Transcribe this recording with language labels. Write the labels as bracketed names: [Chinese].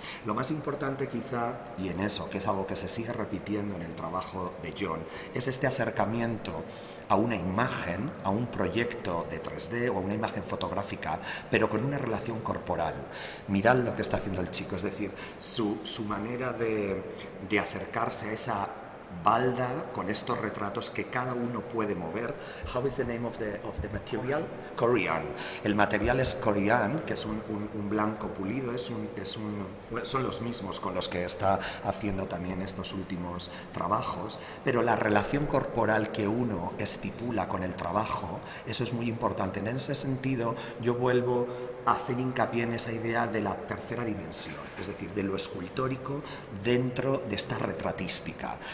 [Spanish] Lo más importante quizá, y en eso, que es algo que se sigue repitiendo en el trabajo de John, es este acercamiento a una imagen, a un proyecto de 3D o a una imagen fotográfica, pero con una relación corporal. Mirad lo que está haciendo el chico, es decir, su manera de acercarse a esa balda con estos retratos que cada uno puede mover. [English] How is the name of the material? Corian. [Spanish] El material es Corian, que es un blanco pulido, son los mismos con los que está haciendo también estos últimos trabajos, pero la relación corporal que uno estipula con el trabajo, eso es muy importante. En ese sentido, yo vuelvo a hacer hincapié en esa idea de la tercera dimensión, es decir, de lo escultórico dentro de esta retratística.